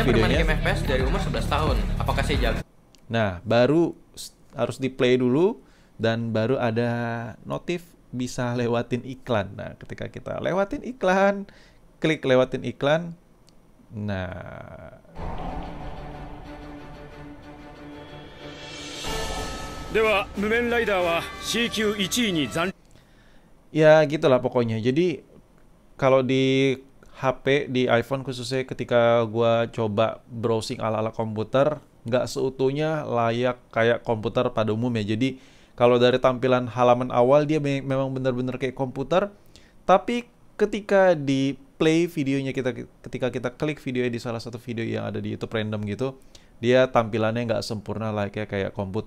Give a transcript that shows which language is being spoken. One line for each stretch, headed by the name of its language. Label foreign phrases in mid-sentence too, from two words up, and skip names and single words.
Indonesian: Saya bermain videonya. game FPS dari umur 11 tahun. Apakah saya jago? Nah, baru harus di play dulu, dan baru ada notif bisa lewatin iklan. Nah, ketika kita lewatin iklan, klik lewatin iklan, nah
Japanese: では無面ライダーは C 級1位に残
Indonesian: ya gitulah pokoknya. Jadi kalau di HP, di iPhone khususnya ketika gua coba browsing ala-ala komputer, nggak seutuhnya layak kayak komputer pada umumnya. Jadi kalau dari tampilan halaman awal dia memang benar-benar kayak komputer, tapi ketika di play videonya, ketika kita klik video di salah satu video yang ada di YouTube random gitu, dia tampilannya nggak sempurna layaknya kayak komputer.